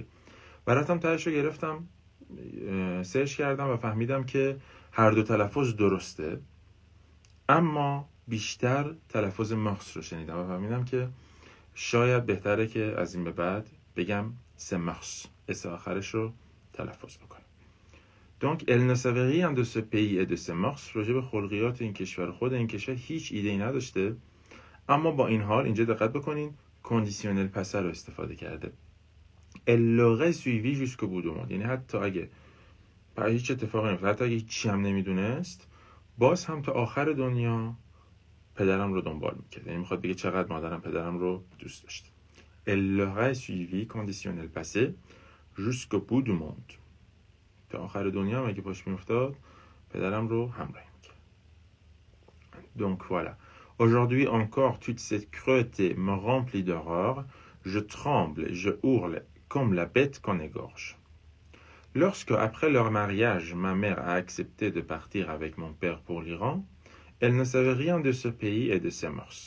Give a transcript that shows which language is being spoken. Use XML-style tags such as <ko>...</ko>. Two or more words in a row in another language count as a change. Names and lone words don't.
<fa>براتم تهش رو گرفتم، سرچ کردم و فهمیدم که هر دو تلفظ درسته، اما بیشتر تلفظ مورس رو شنیدم و فهمیدم که شاید بهتره که از این به بعد بگم</fa> <fr>ses mœurs,</fr> <fa>اس آخرش رو تلفظ بکنم.</fa> <fr>Donc elle ne savait rien de ce pays et de ses mœurs.</fr> <fa>راجع به خلقیات این کشور، خود این کشور هیچ ایده‌ای نداشته، اما با این حال اینجا دقت بکنین</fa> <fr>conditionnel passé</fr> <fa>رو استفاده کرده.</fa> <fr>Elle l'aurait suivi jusqu'au bout du monde.</fr> <fa>یعنی حتی اگه هیچ اتفاقی نمیفته، حتی اگه هیچی هم نمیدونست، باز هم تا آخر دنیا پدرم رو دنبال میکرد. یعنی میخواد بگه چقدر مادرم پدرم رو دوست داشت.</fa> <fr>Elle l'aurait suivi conditionnel passé jusqu'au bout du monde.</fr> <fa>تا آخر دنیا هم اگه پاش میافتاد پدرم رو همراهی میکرد.</fa> <fr>Donc voilà. Aujourd'hui encore, toute cette cruauté me remplit d'horreur. Je tremble, je hurle comme la bête qu'on égorge. Lorsque, après leur mariage, ma mère a accepté de partir avec mon père pour l'Iran, elle ne savait rien de ce pays et de ses mœurs.</fr>